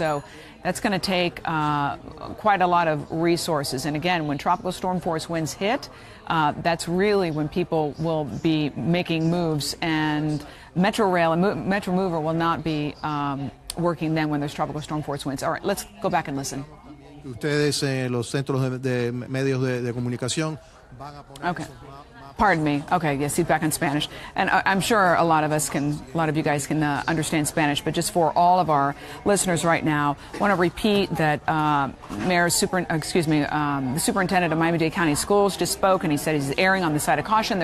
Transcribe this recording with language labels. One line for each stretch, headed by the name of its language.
English: So that's going to take quite a lot of resources. And again, when tropical storm force winds hit, that's really when people will be making moves, and Metro Rail and Metro Mover will not be working then when there's tropical storm force winds. All right, let's go back and listen.
Spanish: Ustedes en los centros de medios de comunicación van a poner.
English: Okay. Pardon me. Okay, yes, he's back in Spanish. And I'm sure a lot of you guys can understand Spanish, but just for all of our listeners right now, I want to repeat that the superintendent of Miami-Dade County Schools just spoke, and he said he's erring on the side of caution.